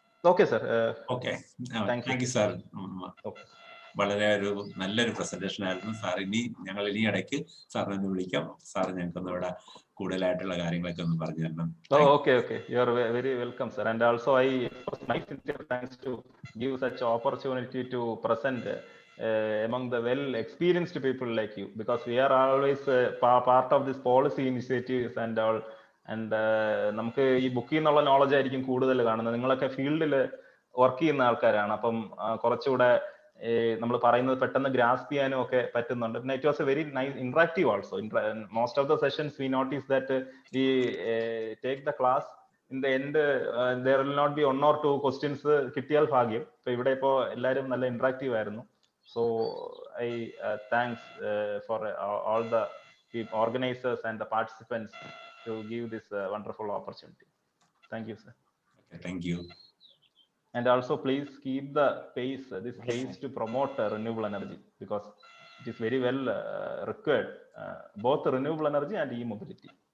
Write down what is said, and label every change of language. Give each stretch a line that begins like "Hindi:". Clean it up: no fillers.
English: Okay sir. Thank you sir.
Malayalam: വളരെ നല്ലൊരു presentation ആയിരുന്നു സാർ. ഞങ്ങൾ ഇനി ഇടയ്ക്ക് സാറിനെ ഒന്ന് വിളിക്കാം. സാർ ഞങ്ങൾക്കൊന്ന് ഇവിടെ കൂടുതലായിട്ടുള്ള കാര്യങ്ങളൊക്കെ ഒന്ന് പറഞ്ഞു തരണം.
English: Okay. You are very welcome, sir. And also I express my sincere thanks to give such opportunity to present among the well-experienced people like you, because we are always part of this policy initiatives and all.
Malayalam: And നമുക്ക് ഈ ബുക്കിൽ നിന്നുള്ള knowledge ആയിരിക്കും കൂടുതൽ കാണുന്നത്. നിങ്ങളൊക്കെ ഫീൽഡിൽ work ചെയ്യുന്ന ആൾക്കാരാണ്. അപ്പം കുറച്ചുകൂടെ നമ്മൾ പറയുന്നത് പെട്ടെന്ന് ഗ്രാസ്പ് ചെയ്യാനും ഒക്കെ പറ്റുന്നുണ്ട്.
English: പിന്നെ it was a very nice interactive also. Most of the sessions we notice that we take the class in the end there will not be 1 or 2 questions
Malayalam: കിട്ടിയാൽ ഭാഗ്യം. ഇപ്പൊ ഇവിടെ ഇപ്പോ എല്ലാവരും നല്ല ഇന്ററാക്റ്റീവ് ആയിരുന്നു.
English: So I thanks for all the organizers and the participants to give this wonderful opportunity. Thank you, sir. Okay, thank you. And also please keep the pace to promote renewable energy, because it is very well required, both renewable energy and e-mobility.